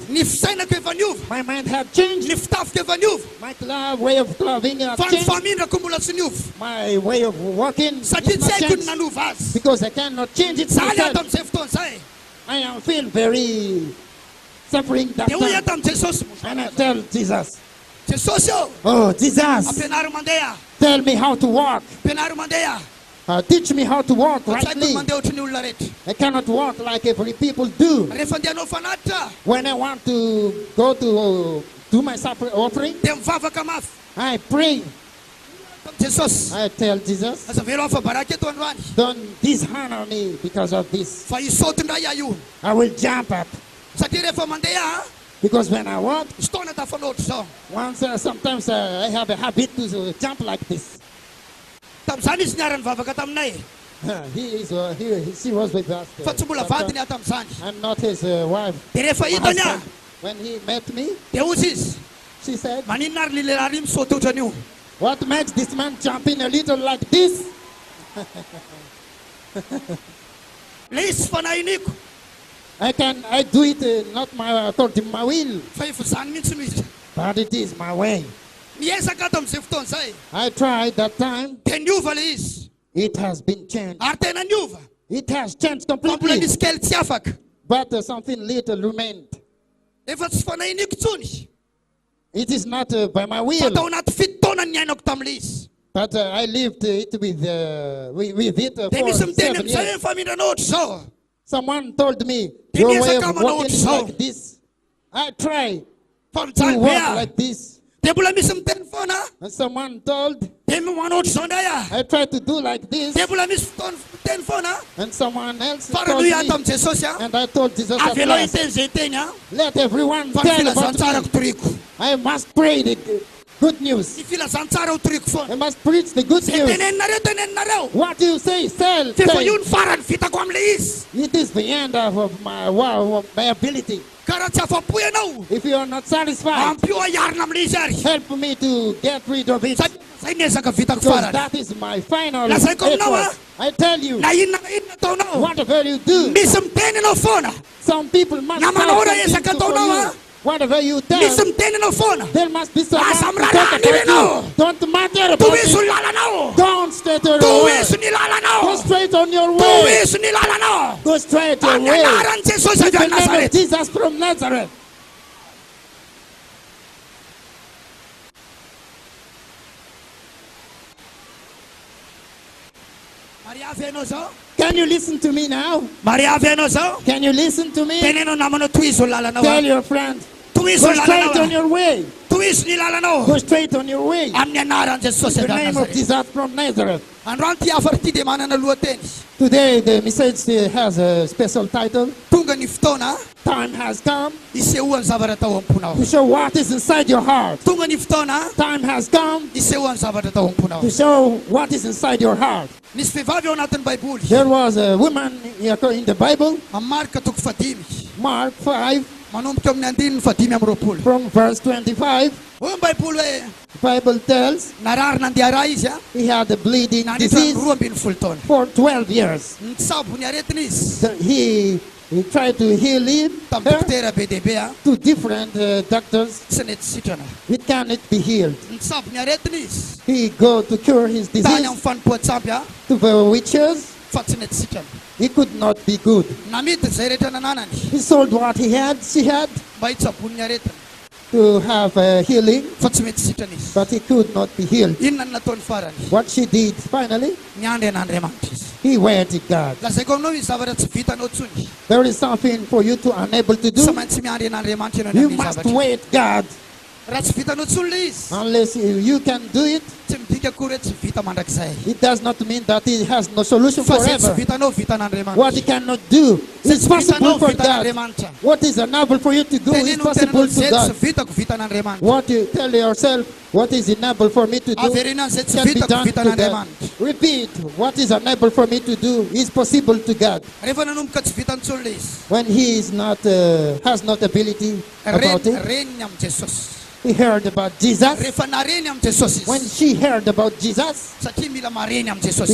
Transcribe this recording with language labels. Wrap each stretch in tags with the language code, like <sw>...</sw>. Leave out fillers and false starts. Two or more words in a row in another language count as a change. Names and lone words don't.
<mg>Ny fisainako efa niova.</mg> <en>My mind have changed.</en> <mg>Ny fitafiko efa niova.</mg> <en>My way of clothing have</en> <mg>Fa ny</mg> <en>changed.</en> <mg>famindrako mbola tsy niova.</mg> <en>My way of walking</en> <mg>Satria</mg> <en>is</en> <mg>tsy</mg> <en>not</en> <mg>haiko ny</mg> <en>changed</en> <mg>nanova azy.</mg> <en>because I cannot change it</en> <mg>Zaho</mg> <en>myself.</en> <mg>ato amin'izay fotoana zay.</mg> <en>I am feel very suffering that</en> <mg>Dia hoy</mg> <en>time.</en> <mg>ato amin'i Jesosy.</mg> <en>And I tell Jesus,</en> <mg>Jesosy ô,</mg> <en>oh Jesus,</en> <mg>ampianaro mandeha.</mg> <en>tell me how to walk.</en> <mg>Ampianaro mandeha.</mg> <en>Teach me how to walk</en> <mg>Fa tsy haiko</mg> <en>rightly.</en> <mg>ny mandeha ohatry ny olona rehetra.</mg> <en>I cannot walk like every people do.</en> <mg>Rehefa andehanao fanatitra,</mg> <en>When I want to go to do my supper offering,</en> <mg>dia mivavaka mafy.</mg> <en>I pray.</en> <mg>Jesosy,</mg> <en>I tell Jesus,</en> <mg>aza velo afa baraky eto androany.</mg> <en>don't dishonor me because of this.</en> <mg>Fa isaoto indray aho io.</mg> <en>I will jump up</en> <mg>Satria rehefa mandeha,</mg> <en>because when I walk,</en> <mg>misy taona tafanao ohatry zao.</mg> <en>sometimes I have a habit to jump like this.</en> <mg>Tam'izany izy niara nivavaka taminay.</mg> <en>She was with us.</en> <mg>Fa tsy mbola vadiny aho tam'izany.</mg> <en>I'm not his wife.</en> <mg>Dia rehefa</mg> <en>My</en> <mg>hitany aho,</mg> <en>husband. When he met me,</en> <mg>dia ozy izy.</mg> <en>she said,</en> <mg>Maninona ary ny lehilahy io misaoty ohatran'io?</mg> <en>what makes this man jump in a little like this?</en> <mg>Le izy fanahiniko.</mg> <en>I do it not according to my will,</en> <mg>Fa efa zany mihitsy no izy.</mg> <en>but it is my way.</en> <mg>Niezaka ato amin'izay fotoana zay.</mg> <en>I tried that time.</en> <mg>Dia niova le izy.</mg> <en>It has been changed.</en> <mg>Ary tena niova.</mg> <en>It has changed</en> <mg>Fa mbola</mg> <en>completely,</en> <mg>misy kely tsy afaka.</mg> <en>but something little remained.</en> <mg>Efa tsy fanahiniko tsony.</mg> <en>It is not by my</en> <mg>Fa</mg> <en>will,</en> <mg>tao anaty fito taona ny niainako tam'le izy.</mg> <en>but I lived it with it</en> <mg>Dia</mg> <en>for</en> <mg>misy miteny</mg> <en>7</en> <mg>amin'izay</mg> <en>years.</en> <mg>hoe famindranao ohatry zao.</mg> <en>Someone told me,</en> <mg>Di</mg> <en>your way</en> <mg>miezaka</mg> <en>of</en> <mg>manao</mg> <en>walking</en> <mg>ohatry</mg> <en>is</en> <mg>zao.</mg> <en>like this. I try</en> <mg>Fa</mg> <en>to</en> <mg>mijaly be</mg> <en>walk</en> <mg>aho.</mg> <en>like this.</en> <mg>Dia mbola misy miteny foana.</mg> <en>And someone told,</en> <mg>Dia manao ohatry zao indray aho.</mg> <en>I try to do like this.</en> <mg>Dia mbola misy fotoana miteny foana.</mg> <en>And someone else</en> <mg>Fa</mg> <en>told</en> <mg>ranoy ato</mg> <en>me,</en> <mg>amin'i Jesosy aho.</mg> <en>and I told Jesus at</en> <mg>Avelao</mg> <en>last,</en> <mg>hiteny zay teny aho.</mg> <en>let everyone</en> <mg>Fa ny</mg> <en>tell about</en> <mg>filazantsarako</mg> <en>me.</en> <mg>toriko.</mg> <en>I must pray the good news.</en> <mg>Ny filazantsara ho toriko foana.</mg> <en>I must preach the good</en> <mg>Zay</mg> <en>news.</en> <mg>teneninareo.</mg> <en>What you say, tell.</en> <mg>Fa efa</mg> <en>Say.</en> <mg>io ny farany vitako am'le izy.</mg> <en>It is the end of my ability.</en> <mg>Ka raha tsy afapo ianao,</mg> <en>If you are not satisfied,</en> <mg>ampio ahiarina am'le izy ary.</mg> <en>help me to get rid of it.</en> <mg>Zay niezaka vitako</mg> <en>Because</en> <mg>farany.</mg> <en>that is my final</en> <mg>Lazaiko aminao,</mg> <en>effort. I tell you,</en> <mg>Na inona na inona ataonao,</mg> <en>whatever you do,</en> <mg>misy miteny anao foana.</mg> <en>some people must</en> <mg>Na</mg> <en>have</en> <mg>manao raha</mg> <en>something</en> <mg>ezaka</mg> <en>to for</en> <mg>ataonao,</mg> <en>you. Whatever you</en> <mg>Misy</mg> <en>tell,</en> <mg>miteny anao foana.</mg> <en>there must be someone</en> <mg>Asa</mg> <en>to</en> <mg>miraharaha</mg> <en>talk</en> <mg>ny</mg> <en>about</en> <mg>renao.</mg> <en>you. Don't matter about</en> <mg>Tohizo</mg> <en>it.</en> <mg>ny lalanao.</mg> <en>Don't stay to your</en> <mg>Tohizo</mg> <en>way.</en> <mg>ny lalanao.</mg> <en>Go straight on your way.</en> <mg>Tohizo ny lalanao.</mg> <en>Go straight your</en> <mg>Amin'ny</mg> <en>way.</en> <mg>anaran'i Jesosy</mg> <en>In</en> <mg>avy</mg> <en>the</en> <mg>any</mg> <en>name of</en> <mg>Nazareth.</mg> <en>Jesus from Nazareth.</en> <mg>Mariavy ianao zao.</mg> <en>Can you listen to me now?</en> <mg>Mariavy ianao zao.</mg> <en>Can you listen to me?</en> <mg>Tenenao namanao tohizo ny lalanao.</mg> <en>Tell your friend.</en> <mg>Tohizo</mg> <en>Go</en> <mg>ny</mg> <en>straight on</en> <mg>lalanao.</mg> <en>your way.</en> <mg>Tohizo ny lalanao.</mg> <en>Go straight on your way.</en> <mg>Amin'ny anaran'i Jesosy</mg> <en>In</en> <mg>avy</mg> <en>the</en> <mg>any</mg> <en>name of</en> <mg>Nazareth.</mg> <en>Jesus from Nazareth.</en> <mg>Androany ty afara ty dia manana lohateny.</mg> <en>Today the message has a special title.</en> <mg>Tonga ny fotoana</mg> <en>Time has come</en> <mg>hisehoan'ny zavatra tao am-ponao.</mg> <en>to show what is inside your heart.</en> <mg>Tonga ny fotoana</mg> <en>Time has come</en> <mg>hisehoan'ny zavatra tao am-ponao.</mg> <en>to show what is inside your heart.</en> <mg>Misy vehivavy ao anatin'ny baiboly.</mg> <en>There was a woman in the Bible,</en> <mg>Amin'ny marika toko fadimy.</mg> <en>Mark 5,</en> <mg>Manomboka amin'ny andininy fadimy amby roapolo.</mg> <en>from verse 25.</en> <mg>Hoy ny baiboly hoe</mg> <en>The Bible tells</en> <mg>narary nandeha raha izy a.</mg> <en>he had a bleeding</en> <mg>Nandritra</mg> <en>disease</en> <mg>12 taona.</mg> <en>for 12 years.</en> <mg>Nitsabo ny aretina izy.</mg> <en>So he tried to heal him</en> <mg>Tamin'ny</mg> <en>her</en> <mg>dokotera be dehibe a.</mg> <en>to different doctors.</en> <mg>Tsy nety sitrana.</mg> <en>It cannot be healed.</en> <mg>Nitsabo ny aretina izy.</mg> <en>He go to cure his</en> <mg>Tany</mg> <en>disease</en> <mg>amin'ny fanompoatsampy a.</mg> <en>to the witches.</en> <mg>Fa tsy nety sitrana.</mg> <en>He could not be good.</en> <mg>Namidy zay rehetra nananany</mg> <en>He sold what he had, she had,</en> <mg>mba hitsabony ny aretina.</mg> <en>to have healing,</en> <mg>fa tsy mety sitrana izy.</mg> <en>but he could not be healed.</en> <mg>Inona no nataony farany?</mg> <en>What she did finally,</en> <mg>Niandry an'Andriamanitra izy.</mg> <en>he waited God.</en> <mg>Lazaiko aminao izy zavatra tsy vitanao tsony.</mg> <en>There is something for you to unable to</en> <mg>Tsy</mg> <en>do.</en> <mg>maintsy miandry an'Andriamanitra ianao</mg> <en>You</en> <mg>amin'ny</mg> <en>must</en> <mg>zavatra.</mg> <en>wait God.</en> <mg>Raha tsy vitanao tsony le izy,</mg> <en>Unless you can do it,</en> <mg>tsy midika akory hoe tsy vita mandrakizay.</mg> <en>it does not mean that he has no solution</en> <mg>Fa zay tsy</mg> <en>forever.</en> <mg>vitanao vita</mg> <en>What he</en> <mg>an'Andriamanitra.</mg> <en>cannot do</en> <mg>Zay</mg> <en>is</en> <mg>tsy</mg> <en>possible</en> <mg>vitanao</mg> <en>for</en> <mg>vita</mg> <en>God.</en> <mg>an'Andriamanitra.</mg> <en>What is unable for you to do is</en> <mg>Teneno</mg> <en>possible</en> <mg>tenanao</mg> <en>to</en> <mg>zay</mg> <en>God.</en> <mg>tsy vitako vita an'Andriamanitra.</mg> <en>What you tell yourself, what is unable for me to do,</en> <mg>Averina zay tsy</mg> <en>can be</en> <mg>vitako</mg> <en>done</en> <mg>vita</mg> <en>to God.</en> <mg>an'Andriamanitra.</mg> <en>Repeat, what is unable for me to do is possible to God.</en> <mg>Rehefa nanomboka tsy vitantsony le izy,</mg> <en>When he is not, has not ability about it,</en> <mg>reniny amin'ny Jesosy.</mg> <en>he heard about Jesus.</en> <mg>Rehefa nareny amin'ny Jesosy</mg> <en>When</en> <mg>izy,</mg> <en>she heard about Jesus,</en> <mg>satria mila mareny amin'ny Jesosy ianao.</mg>